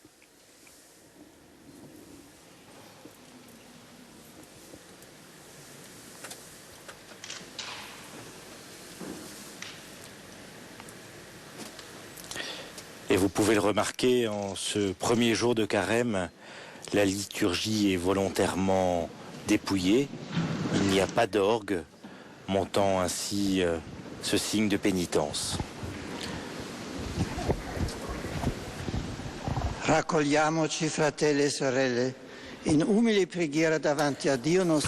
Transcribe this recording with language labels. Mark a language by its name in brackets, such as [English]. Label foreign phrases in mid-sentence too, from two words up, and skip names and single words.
[French] Et vous pouvez le remarquer, en ce premier jour de Carême, la liturgie est volontairement dépouillée. Il n'y a pas d'orgue, montant ainsi ce signe de pénitence. [Italian] Raccogliamoci, fratelli e sorelle, in umile preghiera davanti a Dio nostro